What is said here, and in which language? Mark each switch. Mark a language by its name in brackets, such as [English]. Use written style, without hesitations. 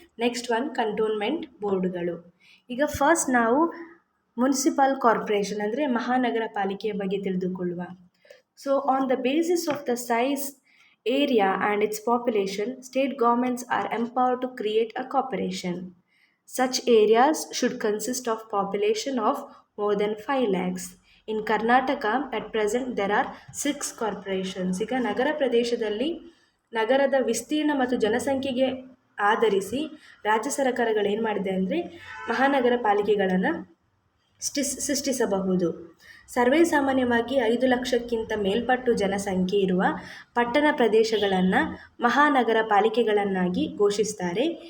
[English] next one [Kannada] cantonment ಬೋರ್ಡ್ಗಳು. ಈಗ first ನಾವು municipal corporation ಅಂದರೆ ಮಹಾನಗರ ಪಾಲಿಕೆಯ ಬಗ್ಗೆ ತಿಳಿದುಕೊಳ್ಳುವ. [English] So on the basis of the size, area and its population, state governments are empowered to create a corporation. Such areas should consist of population of more than 5 lakhs. In Karnataka, at present, there are 6 corporations. [Kannada] ಈಗ ನಗರ ಪ್ರದೇಶದಲ್ಲಿ ನಗರದ ವಿಸ್ತೀರ್ಣ ಮತ್ತು ಜನಸಂಖ್ಯೆಗೆ ಆಧರಿಸಿ ರಾಜ್ಯ ಸರ್ಕಾರಗಳು ಏನು ಮಾಡಿದೆ ಅಂದರೆ ಮಹಾನಗರ ಪಾಲಿಕೆಗಳನ್ನು ಸೃಷ್ಟಿಸಬಹುದು. ಸರ್ವೇ ಸಾಮಾನ್ಯವಾಗಿ 5 ಲಕ್ಷಕ್ಕಿಂತ ಮೇಲ್ಪಟ್ಟು ಜನಸಂಖ್ಯೆ ಇರುವ ಪಟ್ಟಣ ಪ್ರದೇಶಗಳನ್ನು ಮಹಾನಗರ ಪಾಲಿಕೆಗಳನ್ನಾಗಿ ಘೋಷಿಸ್ತಾರೆ.